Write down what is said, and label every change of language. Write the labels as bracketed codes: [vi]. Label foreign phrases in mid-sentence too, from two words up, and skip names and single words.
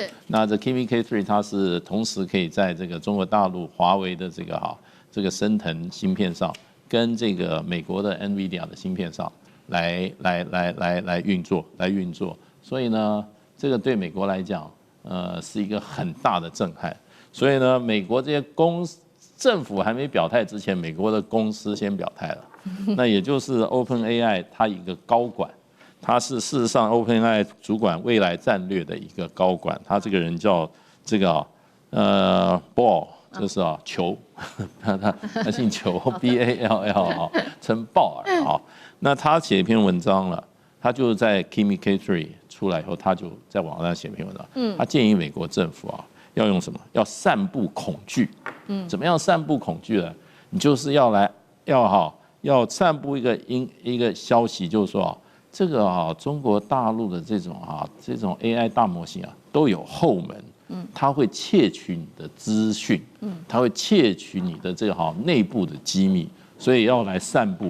[zh] 那這 Kimi K3 它是同時可以在這個中國大陸華為的這個昇騰芯片上，跟這個美國的 NVIDIA 的芯片上來運作。所以呢，這個對美國來講，是一個很大的震撼。所以呢，美國這些政府還沒表態之前，美國的公司先表態了。那也就是 OpenAI 它一個高管，他是事實上 OpenAI 主管未來戰略的一個高管，他這個人叫這個Ball， 就是裘，他姓裘 BALL 稱鮑爾啊。那他寫一篇文章了，他就在 Kimi K3 出來以後，他就在網上寫一篇文章，他建議美國政府要用什麼？要散布恐懼。怎麼樣散布恐懼呢？你就是要散布一個消息，就是說這個中國大陸的這種 AI 大模型都有後門，它會竊取你的資訊，它會竊取你的這個內部的機密，所以要來散布。